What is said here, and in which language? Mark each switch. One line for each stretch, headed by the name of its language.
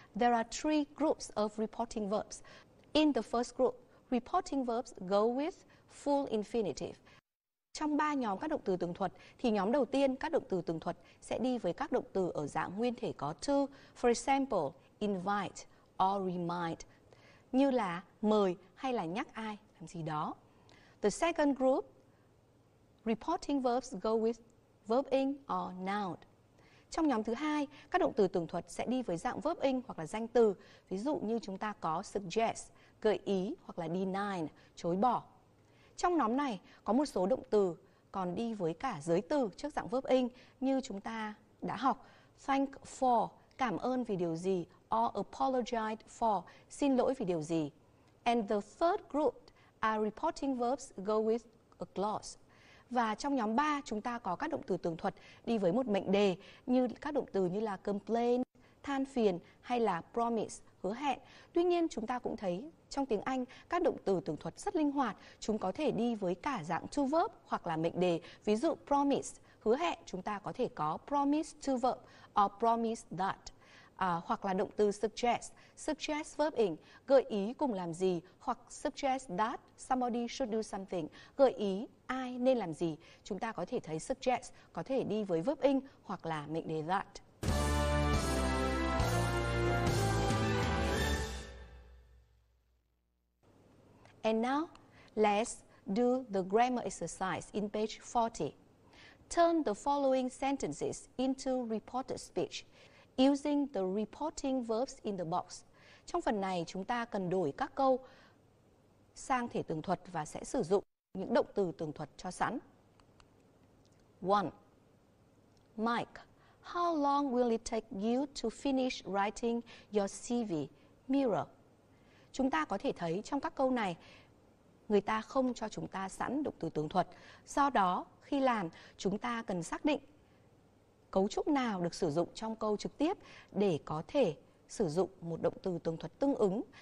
English: There are 3 groups of reporting verbs. In the first group, reporting verbs go with full infinitive.
Vietnamese: Trong 3 nhóm các động từ tường thuật thì nhóm đầu tiên các động từ tường thuật sẽ đi với các động từ ở dạng nguyên thể có to.
English: For example, invite or remind,
Vietnamese: như là mời hay là nhắc ai làm gì đó.
English: The second group, reporting verbs go with verb in or noun.
Vietnamese: Trong nhóm thứ hai, các động từ tường thuật sẽ đi với dạng verb in hoặc là danh từ. Ví dụ như chúng ta có suggest, gợi ý hoặc là deny, chối bỏ. Trong nhóm này có một số động từ còn đi với cả giới từ trước dạng verb in như chúng ta đã học.
English: Thank for,
Vietnamese: cảm ơn vì điều gì,
English: or apologize for,
Vietnamese: xin lỗi vì điều gì.
English: And the third group are reporting verbs go with a clause.
Vietnamese: Và trong nhóm 3 chúng ta có các động từ tường thuật đi với một mệnh đề như các động từ như là complain, than phiền hay là promise, hứa hẹn. Tuy nhiên chúng ta cũng thấy trong tiếng Anh các động từ tường thuật rất linh hoạt, chúng có thể đi với cả dạng to verb hoặc là mệnh đề. Ví dụ promise, hứa hẹn, chúng ta có thể có
English: promise to verb or promise that.
Vietnamese: Hoặc là động từ suggest, suggest verb in, gợi ý cùng làm gì, hoặc
English: suggest that somebody should do something,
Vietnamese: gợi ý ai nên làm gì. Chúng ta có thể thấy suggest có thể đi với verb in hoặc là mệnh đề that.
English: And now, let's do the grammar exercise in page 40. Turn the following sentences into reported speech using the reporting verbs in the box.
Vietnamese: Trong phần này, chúng ta cần đổi các câu sang thể tường thuật và sẽ sử dụng những động từ tường thuật cho sẵn.
English: 1. Mike, how long will it take you to finish writing your CV? Mirror.
Vietnamese: Chúng ta có thể thấy trong các câu này, người ta không cho chúng ta sẵn động từ tường thuật. Do đó, khi làm, chúng ta cần xác định cấu trúc nào được sử dụng trong câu trực tiếp để có thể sử dụng một động từ tường thuật tương ứng.